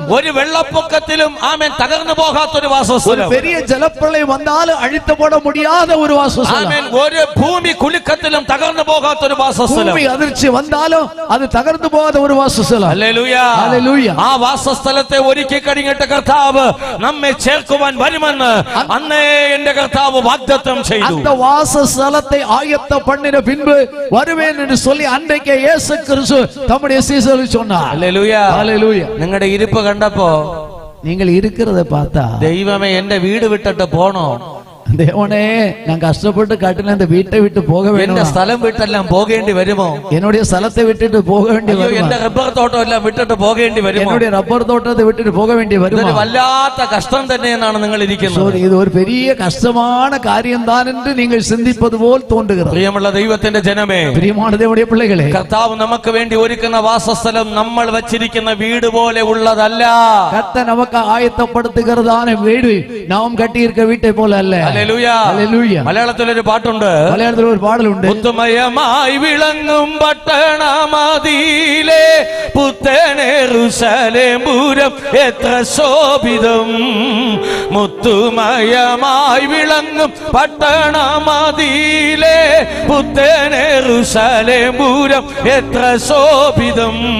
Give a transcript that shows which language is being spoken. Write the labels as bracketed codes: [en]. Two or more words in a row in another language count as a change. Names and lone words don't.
[ml] ഒരു വെള്ളപ്പൊക്കത്തിലും ആമേൻ തകർന്നു പോകാത്ത ഒരു വാസസ്ഥലം, [ta] பெரிய ஜலப்பிரளயம் வந்தாலும் அழித்து போட முடியாத ஒரு வாசஸ்தலம், [ml] ആമേൻ ഒരു ഭൂമി കുലുക്കത്തിലും തകർന്നു പോകാത്ത ഒരു വാസസ്ഥലം, [ta] பூமி அதிர்ச்சி வந்தாலும் அது தகர்ந்து போகாத ஒரு வாசஸ்தலம். [ml] ഹല്ലേലൂയ, ഹല്ലേലൂയ. ആ വാസസ്ഥലത്തെ ഒരുക്കി കഴിഞ്ഞിട്ട് കർത്താവ് നമ്മെ ചേർക്കുവാൻ വരുമെന്ന് അന്നേ എന്റെ കർത്താവ് വാഗ്ദത്തം ചെയ്തു. [ta] அந்த வாசஸ்தலத்தை ஆயத்த பண்ணின பின்பு வருவேன் என்று சொல்லி அன்றைக்கே இயேசு கிறிஸ்து தம்முடைய சீஷர்களுக்கு சொன்னார். [ml] ഹല്ലേലൂയ, ഹല്ലേലൂയ. നിങ്ങളുടെ ഇരിപ്പ് കണ്ടപ്പോ [ta] நீங்கள் இருக்கிறத பார்த்தா, [ml] ദൈവമേ എന്റെ വീട് വിട്ടിട്ട് പോണോ, [ta] தேவனே நான் கஷ்டப்பட்டு கட்டின இந்த வீட்டை விட்டு போக [ml] എന്റെ [ta] வேண்டும், [ml] സ്ഥലം വിട്ടെല്ലാം പോകേണ്ടി വരുമോ, [ta] என்னுடைய സ്ഥലத்தை விட்டுட்டு போக வேண்டி [ml] അയ്യോ [ta] வருமா, [ml] എന്റെ റബ്ബർ തോട്ടം എല്ലാം വിട്ടിട്ട് പോകേണ്ടി വരുമോ, [ta] என்னுடைய ரப்பர் தோட்டத்தை விட்டுட்டு போக வேண்டி வருமா. [ml] ഇതൊരു വല്ലാത്ത കഷ്ടം തന്നെയെന്നാണ് നിങ്ങൾ ഇരിക്കുന്നത്. [ta] இது ஒரு பெரிய கஷ்டமான காரியம்தான் என்று நீங்கள் சிந்திப்பது போல் தோன்றுகிறது. [ml] പ്രിയമുള്ള ദൈവത്തിന്റെ ജനമേ, [ta] பிரியமான தேவனுடைய பிள்ளைகளே, [ml] കർത്താവ് നമുക്ക് വേണ്ടി ഒരുക്കുന്ന വാസസ്ഥലം നമ്മൾ വച്ചിരിക്കുന്ന വീട് പോലെ ഉള്ളതല്ല. [ta] கர்த்தர் நமக்கு ஆயத்தப்படுத்துகிறதான வீடு நாம் கட்டி இருக்க வீட்டை போல அல்ல. [ml] ഹല്ലേലൂയ, ഹല്ലേലൂയ. മലയാളത്തിലൊരു പാട്ടുണ്ട്, മലയാളത്തിൽ ഒരു പാടലുണ്ട്, മുത്തുമയമായി വിളങ്ങും പട്ടണമതിയിലെ പുത്തനെറുശലേം പുരം എത്ര ശോഭിതം, മുത്തുമയമായി വിളങ്ങും പട്ടണമതിയിലെ പുത്തനെറുശലേം പുരം എത്ര ശോഭിതം,